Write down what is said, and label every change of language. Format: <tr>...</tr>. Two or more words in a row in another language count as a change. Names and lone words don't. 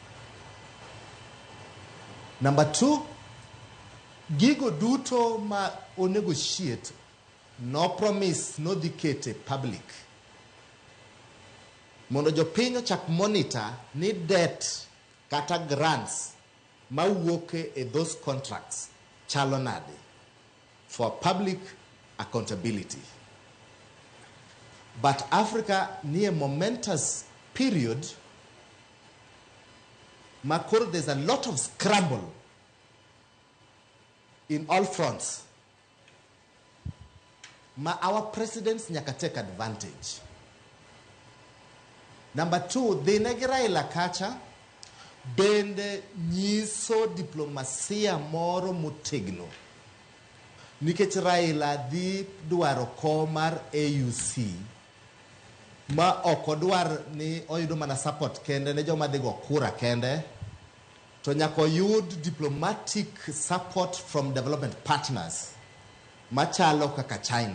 <luo>Number 2, gigo duto ma o negotiate no promise no dikete public. Mondo jo piny ochak monitor ni debt kata grants ma wuoke e</luo> <en>those contracts</en> <luo>chalo nade</luo> <en>for public accountability. But Africa near momentous period makoro there's a lot of scramble in all fronts. Our presidents nyaka take advantage.</en> <luo>Number 2, the Raila kacha bende nyiso diplomasia moro motegno. Nikech Raila dhi dwaro kom mar AUC ma okodwar ni oyudo mana support kende ne joma dhigo kura kende, to nyaka yud</luo> <en>diplomatic support from development partners</en> <luo>machalo kaka China.</luo>